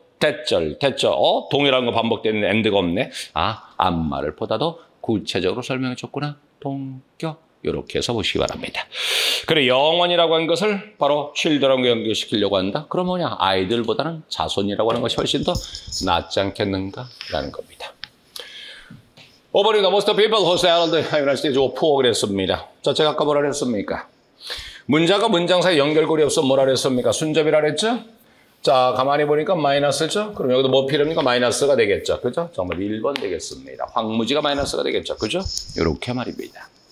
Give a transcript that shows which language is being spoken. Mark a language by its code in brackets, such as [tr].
[ko] 됐죠? 동일한 거 반복되는 엔드가 없네. 앞말을 보다도 구체적으로 설명해 줬구나. 동격. 이렇게 해서 보시기 바랍니다. 그래, 영원이라고 한 것을 바로 children과 연결시키려고 한다. 그럼 뭐냐? 아이들보다는 자손이라고 하는 것이 훨씬 더 낫지 않겠는가라는 겁니다. 5번입니다. [en] Most people who settled in the United States were poor [ko] 그랬습니다. 자, 제가 아까 뭐라 그랬습니까? 문자가 문장 사이 연결고리 없으면 뭐라 그랬습니까? 순접이라 그랬죠? 자, 가만히 보니까 마이너스죠? 그럼 여기도 뭐 필요합니까? 마이너스가 되겠죠. 그죠? 정말 1번 되겠습니다. 황무지가 마이너스가 되겠죠. 그죠? 이렇게 말입니다.